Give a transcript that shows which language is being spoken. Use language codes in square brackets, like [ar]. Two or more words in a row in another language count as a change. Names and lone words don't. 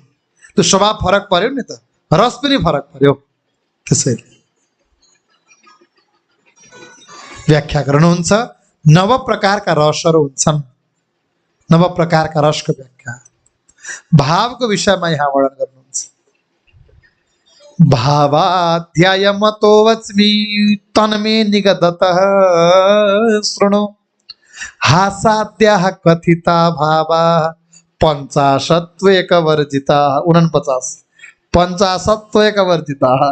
[ne] त्यो स्वभाव फरक पर्यो नि त, रस पनि फरक पर्यो। त्यसैले व्याख्या गर्नुहुन्छ, 9 प्रकारका रसहरू हुन्छन्। 9 प्रकारका रसको व्याख्या भावको विषयमा यहाँ वर्णन गर्नुहुन्छ। [sa] भावाध्यायमतो वच्मि तन्मे निगदतः शृणु हासाद्याः कथिता भावा 50 वर्जिता। 49 50 वर्जिता।